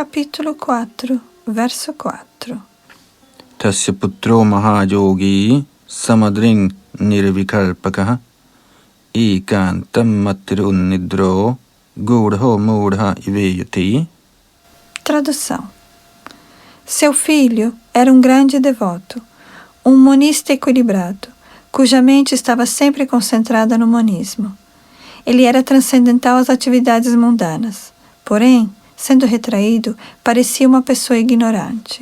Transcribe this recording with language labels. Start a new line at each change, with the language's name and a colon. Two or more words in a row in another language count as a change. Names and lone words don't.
Portuguese: Capítulo 4, verso 4.
Sanskrit: Tasya putro mahayogi samadring nirvikalpakaha ekantam matirunidro gurho murha iveyati.
Portuguese: Tradução. Seu filho era um grande devoto, um monista equilibrado, cuja mente estava sempre concentrada no monismo. Ele era transcendental às atividades mundanas, porém, sendo retraído, parecia uma pessoa ignorante.